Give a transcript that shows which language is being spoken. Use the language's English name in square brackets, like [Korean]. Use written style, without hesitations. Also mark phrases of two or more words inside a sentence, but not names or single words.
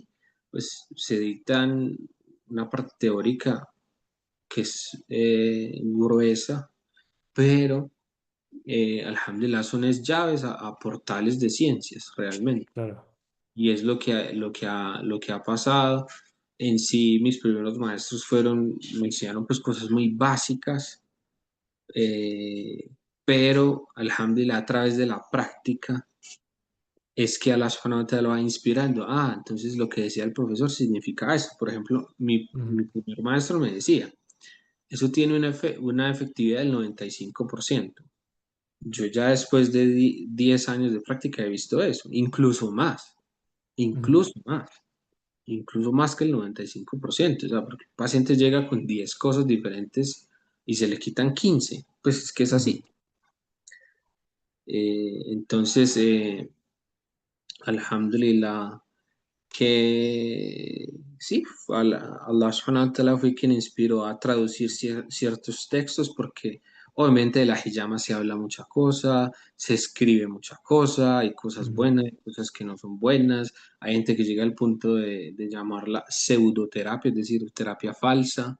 [Spanish] Pues se dictan una parte teórica que es gruesa, pero alhamdulillah son es llaves a portales de ciencias realmente. Claro. Y es lo que ha pasado. En sí, mis primeros maestros me enseñaron pues cosas muy básicas, eh, pero alhamdulillah a través de la práctica es que [Arabic] الله سبحانه وتعالى [Spanish] va inspirando. Ah, entonces lo que decía el profesor significa eso. Por ejemplo, Ujú, mi primer maestro me decía, eso tiene una efectividad del 95%. Yo ya después de 10 años de práctica he visto eso, ujú, incluso más, incluso más que el 95%. O sea, porque el paciente llega con 10 cosas diferentes y se le quitan 15. Pues es que es ujú, así. Entonces, alhamdulillah, que sí, [Arabic] الله سبحانه وتعالى [Spanish] fue quien inspiró a traducir ciertos textos porque obviamente de la hijama se habla mucha cosa, se escribe mucha cosa, hay cosas ujú, buenas, hay cosas que no son buenas, hay gente que llega al punto de llamarla pseudoterapia, es decir, terapia falsa,